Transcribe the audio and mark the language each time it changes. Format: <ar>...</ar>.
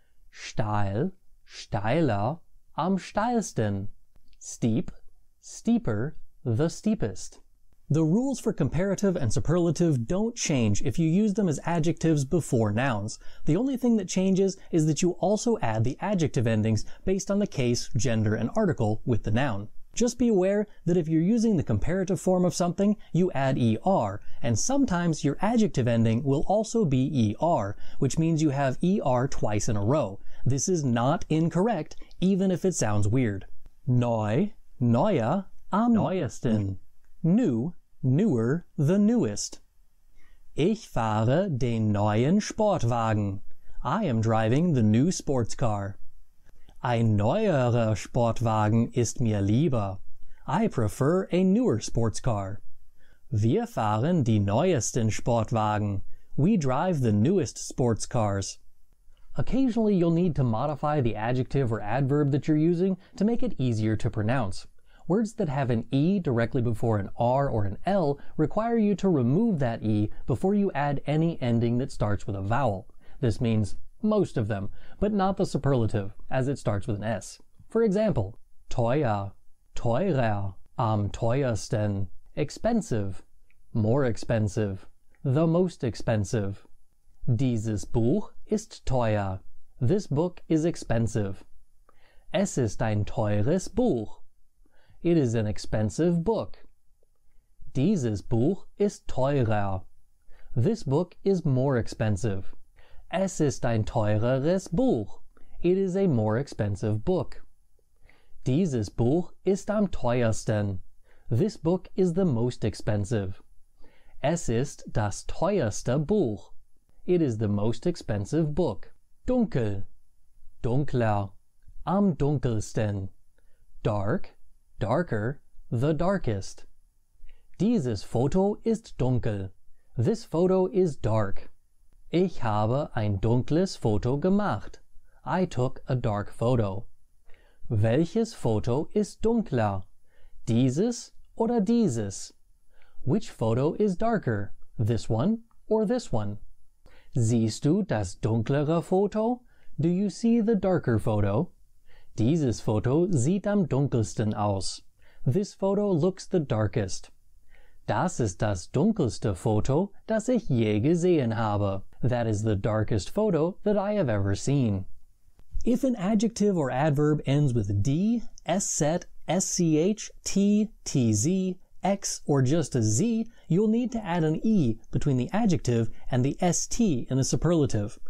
<de>Steil, steiler, am steilsten.</de> <en>Steep, steeper, the steepest. The rules for comparative and superlative don't change if you use them as adjectives before nouns. The only thing that changes is that you also add the adjective endings based on the case, gender, and article with the noun. Just be aware that if you're using the comparative form of something, you add er, and sometimes your adjective ending will also be er, which means you have er twice in a row. This is not incorrect, even if it sounds weird.</en> <de>Neu, neuer, am neuesten.</de> <en>New, newer, the newest.</en> <de>Ich fahre den neuen Sportwagen.</de> <en>I am driving the new sports car.</en> <de>Ein neuerer Sportwagen ist mir lieber.</de> <en>I prefer a newer sports car.</en> <de>Wir fahren die neuesten Sportwagen.</de> <en>We drive the newest sports cars. Occasionally you'll need to modify the adjective or adverb that you're using to make it easier to pronounce. Words that have an E directly before an R or an L require you to remove that E before you add any ending that starts with a vowel. This means most of them, but not the superlative, as it starts with an S. For example,</en> <de>teuer, teurer, am teuersten,</de> <en>expensive, more expensive, the most expensive.</en> <de>Dieses Buch ist teuer.</de> <en>This book is expensive.</en> <de>Es ist ein teures Buch.</de> <en>It is an expensive book.</en> <de>Dieses Buch ist teurer.</de> <en>This book is more expensive.</en> <de>Es ist ein teureres Buch.</de> <en>It is a more expensive book.</en> <de>Dieses Buch ist am teuersten.</de> <en>This book is the most expensive.</en> <de>Es ist das teuerste Buch.</de> <en>It is the most expensive book.</en> <de>Dunkel, dunkler, am dunkelsten.</de> <en>Dark, darker, the darkest.</en> <de>Dieses Foto ist dunkel.</de> <en>This photo is dark.</en> <de>Ich habe ein dunkles Foto gemacht.</de> <en>I took a dark photo.</en> <de>Welches Foto ist dunkler? Dieses oder dieses?</de> <en>Which photo is darker? This one or this one?</en> <de>Siehst du das dunklere Foto?</de> <en>Do you see the darker photo?</en> <de>Dieses Foto sieht am dunkelsten aus.</de> <en>This photo looks the darkest.</en> <de>Das ist das dunkelste Foto, das ich je gesehen habe.</de> <en>That is the darkest photo that I have ever seen. If an adjective or adverb ends with D, SZET, SCH, T, TZ, X, or just a Z, you'll need to add an E between the adjective and the ST in the superlative.</en>